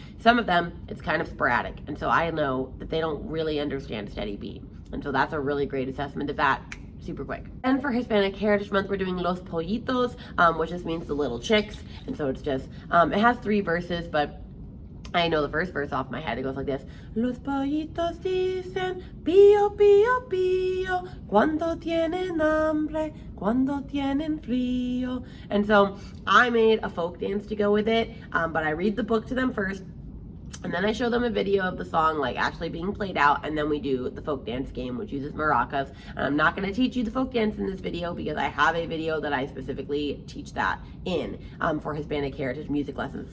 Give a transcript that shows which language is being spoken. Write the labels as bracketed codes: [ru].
[en] Some of them, it's kind of sporadic, and so I know that they don't really understand steady beat. And so that's a really great assessment of that, super quick. And for Hispanic Heritage Month, we're doing Los Pollitos, which just means the little chicks. And so it's just, it has 3 verses, but I know the first verse off my head. It goes like this. [es] Los pollitos dicen pío, pío, pío, cuando tienen hambre, cuando tienen frío. [en] And so I made a folk dance to go with it, but I read the book to them first, and then I show them a video of the song like actually being played out, and then we do the folk dance game, which uses maracas. And I'm not going to teach you the folk dance in this video because I have a video that I specifically teach that in for Hispanic Heritage music lessons.